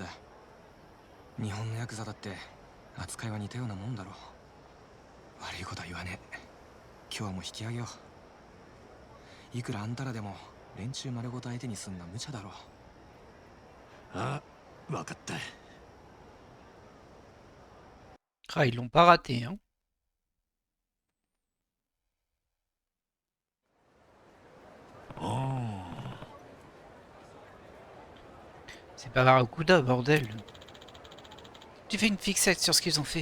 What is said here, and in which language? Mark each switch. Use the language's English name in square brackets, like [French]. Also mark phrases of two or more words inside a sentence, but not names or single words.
[Japanese] 日本のヤクザだって扱いは似たようなもんだろう。悪いことは言わねえ。今日はもう引き上げよう。いくらあんたらでも連中丸ごと相手にすんのは無茶だろう。あ、わかった。 [French] Ah, ils l'ont pas raté, hein. Oh. C'est pas Barracuda, bordel. Tu fais une fixette sur ce qu'ils ont fait.